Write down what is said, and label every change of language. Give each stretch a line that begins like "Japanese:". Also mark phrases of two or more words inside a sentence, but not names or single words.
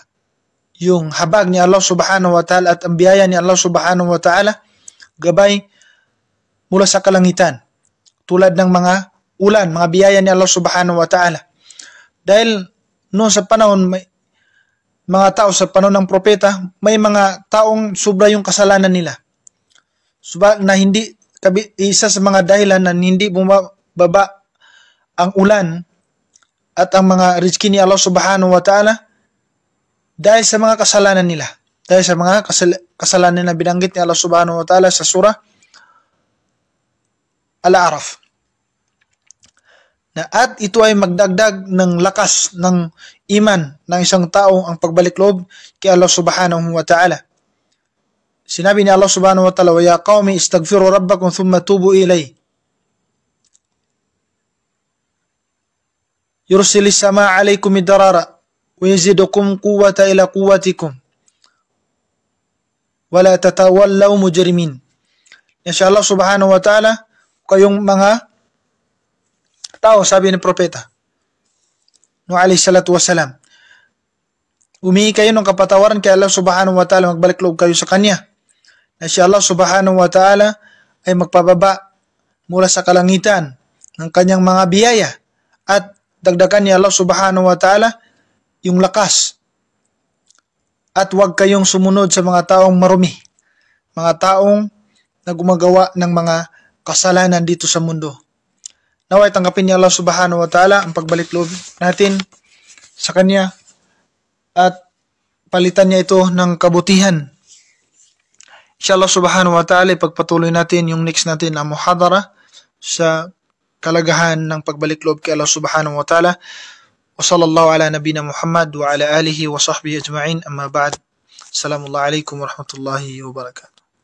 Filipino: Yung habag ni Allah
Arabic: سبحانه وتعالى
Filipino: at ang biyaya ni Allah
Arabic: سبحانه وتعالى
Filipino: gabay mula sa kalangitan. Tulad ng mga ulan, mga biyaya ni Allah
Arabic: سبحانه وتعالى.
Filipino: Dahil noon sa panahon, may mga tao sa panahon ng propeta, may mga taong sobra yung kasalanan nila. Na hindi, isa sa mga dahilan na hindi bumababa ang ulan at ang mga rizki ni Allah
Arabic: سبحانه وتعالى
Filipino: dahil sa mga kasalanan nila. Dahil sa mga kasalanan na binanggit ni Allah
Arabic: سبحانه وتعالى
Filipino: sa surah Al-A'raf. At ito ay magdagdag ng lakas ng iman ng isang tao ang pagbalik loob kay Allah
Arabic: سبحانه وتعالى.
Filipino: Sinabi ni
Arabic: الله سبحانه وتعالى ويا قوم استغفروا ربكم ثم توبوا إليه. يرسل السماء عليكم مدرارا ويزدكم قوة إلى قوتكم ولا تتولوا مجرمين." إن شاء الله سبحانه وتعالى,
Filipino: kayong mga tao, sabi ni propeta Nuh
Arabic: عليه الصلاة والسلام,
Filipino: humingi kayo ng kapatawaran kay Allah
Arabic: سبحانه وتعالى,
Filipino: magbalik loob kayo sa kanya, na si Allah
Arabic: سبحانه وتعالى
Filipino: ay magpababa mula sa kalangitan ng kanyang mga biyaya at dagdagan ni Allah
Arabic: سبحانه وتعالى
Filipino: yung lakas. At huwag kayong sumunod sa mga taong marumi, mga taong na gumagawa ng mga kasalanan dito sa mundo. Naway tanggapin ni Allah
Arabic: سبحانه وتعالى
Filipino: ang pagbalik loob natin sa kanya at palitan niya ito ng kabutihan.
Arabic: إن شاء الله سبحانه وتعالى,
Filipino: ipagpatuloy natin yung next natin na muhadara sa kalagahan ng pagbalik loob kay Allah
Arabic: سبحانه وتعالى. وصلى الله على نبينا محمد وعلى آله وصحبه أجمعين أما بعد. السلام عليكم ورحمة الله وبركاته.